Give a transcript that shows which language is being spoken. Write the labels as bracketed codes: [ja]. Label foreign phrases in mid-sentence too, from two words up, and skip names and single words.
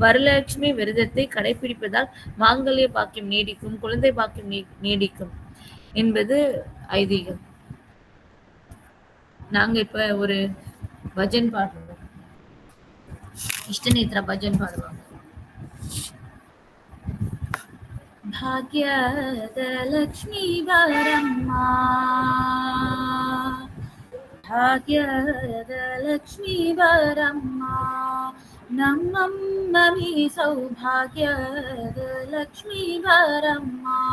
[ta] வரலட்சுமி விரதத்தை கடைபிடிப்பதால் மாங்கல்ய பாக்கியம் நீடிக்கும், குழந்தை பாக்கியம் நீடிக்கும் என்பது ஐதீகம். நாங்க இப்ப ஒரு பஜன் பாடுறோம். இஷ்டநேத்ரா பஜன் பாடுவாங்க. [kn] ಭಾಗ್ಯದ ಲಕ್ಷ್ಮೀ ಬಾರಮ್ಮ, ಭಾಗ್ಯದ ಲಕ್ಷ್ಮೀ ಬಾರಮ್ಮ, ನಮ್ಮಮ್ಮ ಮೀ ಸೌಭಾಗ್ಯದ ಲಕ್ಷ್ಮೀ ಬಾರಮ್ಮ,